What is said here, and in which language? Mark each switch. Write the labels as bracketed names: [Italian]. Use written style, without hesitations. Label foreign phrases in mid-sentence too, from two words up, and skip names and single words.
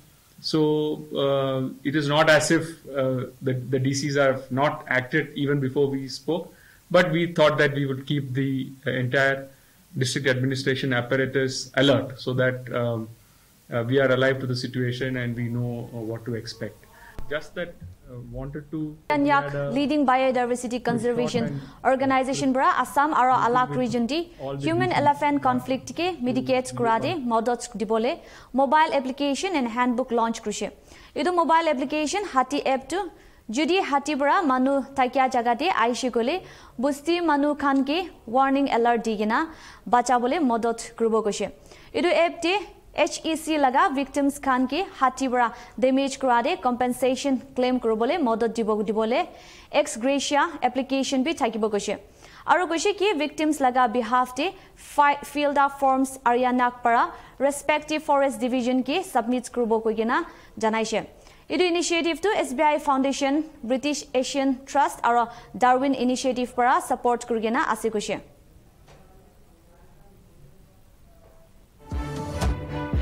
[English] So it is not as if the DCs have not acted even before we spoke, but we thought that we would keep the entire district administration apparatus alert so that we are alive to the situation and we know what to expect. Just that wanted to... leading biodiversity conservation organization [Naga Pidgin] bra Assam aro Alak region di [English] human elephant conflict [Naga Pidgin] ke mitigate kurade modot dibole [English] mobile application and handbook [Naga Pidgin] launch krushe. Idu [English] mobile application [Naga Pidgin] hati app to Judi hati bra manu takya jagate aishi gole busti manu khan ke [English] warning alert [Naga Pidgin] digina bacha bole modot grubo koshe. Idu app te HEC laga victims khan ke hati bra damage kurade [English] compensation claim [Naga Pidgin] kurobole modot dibole [English] ex gratia application [Naga Pidgin] bi thakibo koshe. Aro koshe ki victims laga behalf te [English] filled up forms [Naga Pidgin] arianak para [English] respective forest division [Naga Pidgin] ke submit kurobo koigena janaishe. Idu initiative to SBI Foundation, British Asian Trust aro Darwin initiative para support kurigena ase koshe.